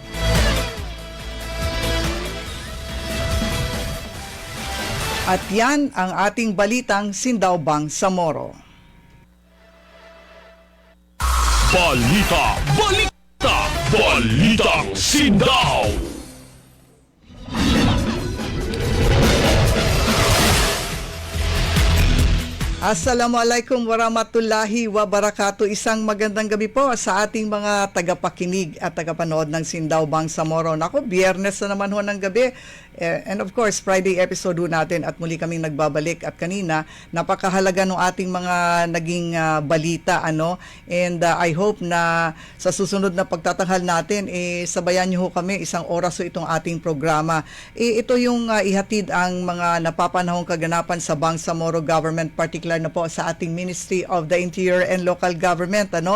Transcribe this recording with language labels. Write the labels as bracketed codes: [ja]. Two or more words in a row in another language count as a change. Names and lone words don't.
[tl] At yan ang ating balitang Sindaw Bangsamoro. Balita! Balita! Balitang Sindaw! [ar] السلام عليكم ورحمة الله وبركاته. [tl] Isang magandang gabi po sa ating mga tagapakinig at tagapanood ng Sindaw Bangsamoro. Naku, Biyernes na naman ho ng gabi. [en] And of course, Friday episode [tl] ho natin at muli kaming nagbabalik at kanina, napakahalaga ng ating mga naging balita, ano? [en] And I hope [tl] na sa susunod na pagtatanghal natin, sabayan niyo ho kami, 1 oras ho itong ating programa. Ito yung ihatid ang mga napapanahong kaganapan sa Bangsamoro Government, particular na po sa ating Ministry of the Interior and Local Government, ano?